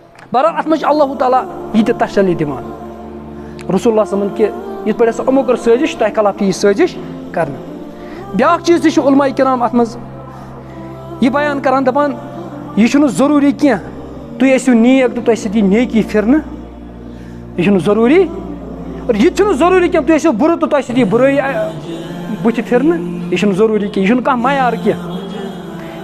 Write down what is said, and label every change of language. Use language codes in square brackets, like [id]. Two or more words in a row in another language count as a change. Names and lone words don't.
[ks] بہرحال اَتھ منٛز چھِ اللہ تعالیٰ یہِ تہِ تسلی دِوان [ar] رسول اللہ صلی اللہ علیہ وسلم [ks] کہِ یِتھ پٲٹھۍ ہسا یِمو کٔر سٲزِش تۄہہِ خلاف یہِ سٲزِش کرنہٕ. بیٛاکھ چیٖز تہِ چھُ علماء کرام اَتھ منٛز یہِ بیان کران دَپان یہِ چھُنہٕ ضروٗری کینٛہہ تُہۍ ٲسِو نیک تہٕ تۄہہِ سۭتۍ یی نیکی پھِرنہٕ یہِ چھُنہٕ ضروٗری اور یہِ تہِ چھُنہٕ ضروٗری کینٛہہ تُہۍ ٲسِو بُرٕ تہٕ تۄہہِ سۭتۍ یی بُرٲیی بٕتھِ پھِرنہٕ یہِ چھُنہٕ ضروٗری کینٛہہ یہِ چھُنہٕ کانٛہہ معیار کینٛہہ.